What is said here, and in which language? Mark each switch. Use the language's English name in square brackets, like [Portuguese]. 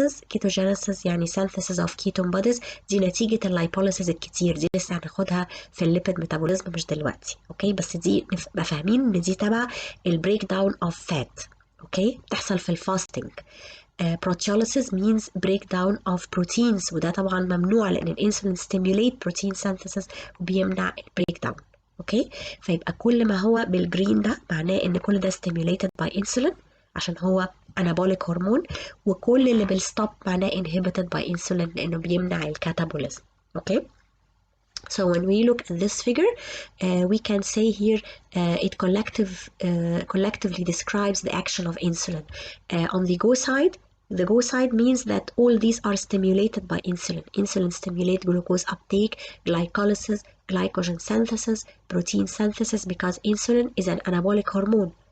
[Arabic] ketogenesis يعني synthesis of ketone bodies، دي نتيجة اللايبوليسيس الكتير، دي لسه هناخدها في الليبيد ميتابوليزم مش دلوقتي. اوكي، بس دي نبقى فاهمين ان دي تبع البريك داون اوف فات. اوكي، بتحصل في الفاستنج. proteolysis means breakdown of proteins، وده طبعا ممنوع لان الانسولين [English] stimulate protein synthesis [Arabic] وبيمنع البريك داون. اوكي، فيبقى كل ما هو بالجرين ده معناه ان كل ده [English] stimulated by insulin [Arabic] عشان هو anabolic هرمون، وكل اللي بالستوب معناه [English] inhibited by insulin [Arabic] لأنه بيمنع الكاتابوليزم. [English] okay. So when we look at this figure, we can say here it collectively describes the action of insulin. On the go side means that all these are stimulated by insulin. Insulin stimulates glucose uptake, glycolysis, glycogen synthesis, protein synthesis, because insulin is an anabolic hormone.